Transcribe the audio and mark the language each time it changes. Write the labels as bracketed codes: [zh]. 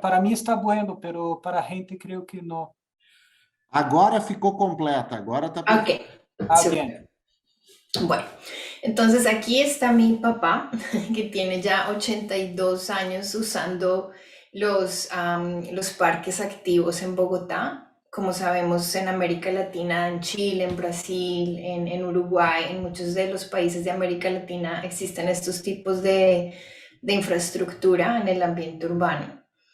[es] Para mí está bueno, pero para [pt] a gente [es] creo que no. [pt] Agora ficou completa, agora está Ok. [es] Bien. Bueno, entonces aquí está mi papá, que tiene ya 82 años usando los parques activos en Bogotá. Como sabemos, en América Latina, en Chile, en Brasil, en Uruguay, en muchos de los países de América Latina existen estos tipos de infraestructura en el ambiente urbano.